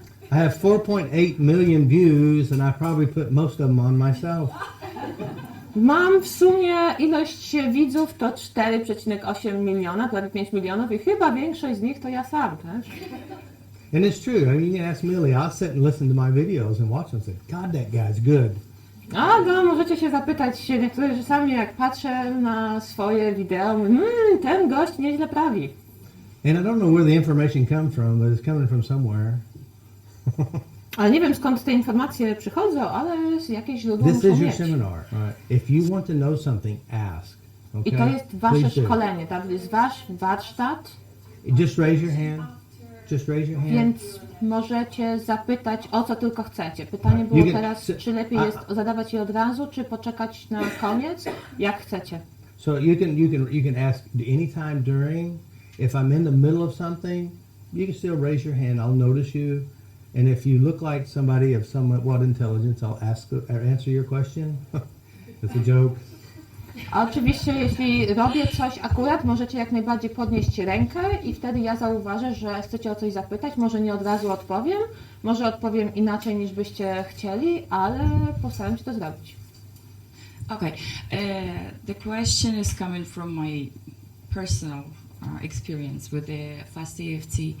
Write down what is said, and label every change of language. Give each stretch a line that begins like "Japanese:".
English: I have 4.8 million views, and I probably put most of them on myself.
Polish: Mam w sumie ilość widzów to 4,8 miliona, prawie 5 milionów i chyba większość z nich to ja sam też.
English: And it's true. I mean, you can ask Millie. I'll sit and listen to my videos and watch them and say, God, that guy's good.
Polish: No, możecie się zapytać niektórzy czasami, jak patrzę na swoje wideo, ten gość nieźle prawi.
English: And I don't know where the information comes from, but it's coming from somewhere.
Polish: Ale nie wiem, skąd te informacje przychodzą, ale z jakiejś źródło
English: This
Polish: muszą
English: is your
Polish: mieć.
English: seminar. Right? If you want to know something, ask. Okay?
Polish: I to jest wasze
English: Please do.
Polish: szkolenie, tak? To jest wasz warsztat,
English: Just raise your hand. Just raise your hand.
Polish: więc możecie zapytać o co tylko chcecie. Pytanie było
English: You can-
Polish: teraz, czy lepiej jest zadawać je od razu, czy poczekać na koniec, jak chcecie.
English: So you can ask anytime during. If I'm in the middle of something, you can still raise your hand. I'll notice you. And if you look like somebody of somewhat intelligence, I'll answer your question. That's a joke.
Polish: A oczywiście, jeśli robię coś akurat, możecie jak najbardziej podnieść rękę i wtedy ja zauważę, że chcecie o coś zapytać. Może nie od razu odpowiem, może odpowiem inaczej niż byście chcieli, ale postaram się to zrobić.
English: Okay, the question is coming from my personal experience with the FasterEFT.